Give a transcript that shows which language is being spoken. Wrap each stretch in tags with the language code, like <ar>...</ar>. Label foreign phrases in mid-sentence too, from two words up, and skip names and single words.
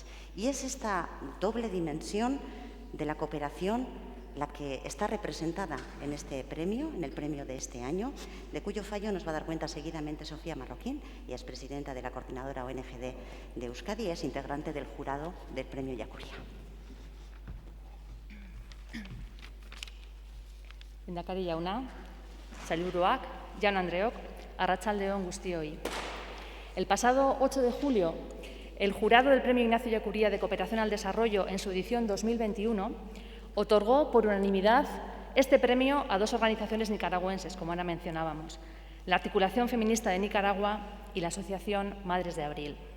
<es>Y es esta doble dimensión de la cooperación la que está representada en este premio, en el premio de este año, de cuyo fallo nos va a dar cuenta seguidamente Sofía Marroquín, y es presidenta de la coordinadora ONG de Euskadi y es integrante del jurado del premio Ellacuría.</es> <eu>Lehendakari jauna, sailburuak, jaun andreok, arratsalde on guztioi.</eu> <es>El pasado 8 de julio, el jurado del Premio Ignacio Ellacuría de Cooperación al Desarrollo, en su edición 2021, otorgó por unanimidad este premio a dos organizaciones nicaragüenses, como ahora mencionábamos, la Articulación Feminista de Nicaragua y la Asociación Madres de Abril.</es>